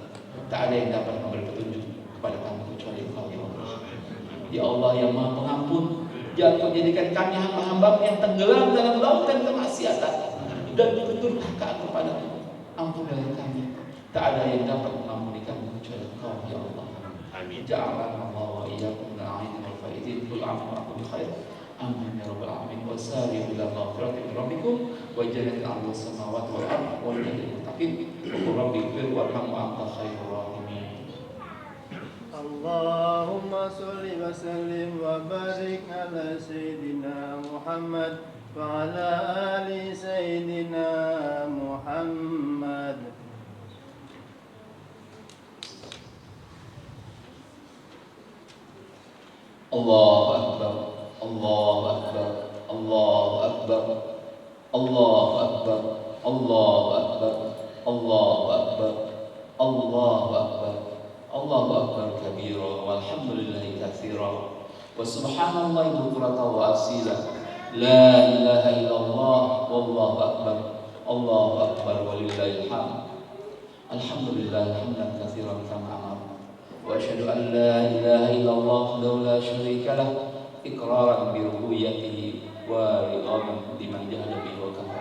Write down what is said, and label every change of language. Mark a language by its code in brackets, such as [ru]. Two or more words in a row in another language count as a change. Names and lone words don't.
[id] Tak ada yang dapat memberi petunjuk kepada kami kecuali Engkau [ar] يا الله. يا الله [id] yang Maha Pengampun, jangan Kau jadikan kami hamba-hamba-Mu yang tenggelam dalam lautan kemaksiatan dan berdurhaka kepada-Mu. Ampunilah kami. Tak ada yang dapat mengampuni kami kecuali Engkau [ar] يا الله. آمين. جعلنا الله وإياكم من العائدين والفائزين بالعفو وبالخير. آمين يا رب العالمين. وسارعوا إلى مغفرة من ربكم وجنة عرضها السماوات والأرض وللمتقين. ورب اغفر وارحم وأنت خير الراحمين. اللهم صل وسلم وبارك على سيدنا محمد وعلى آل سيدنا محمد. الله أكبر، الله أكبر، الله أكبر، الله أكبر، الله أكبر، الله أكبر، الله أكبر، الله أكبر كبيرا والحمد لله كثيرا وسبحان الله بكرة وأصيلا. لا إله إلا الله والله أكبر، الله أكبر ولله الحمد. الحمد لله حمدا كثيرا كما أمر. وأشهد أن لا إله إلا الله وحده لا شريك له إقرارا بربوبيته ورغبا لمن جهل به وكفر.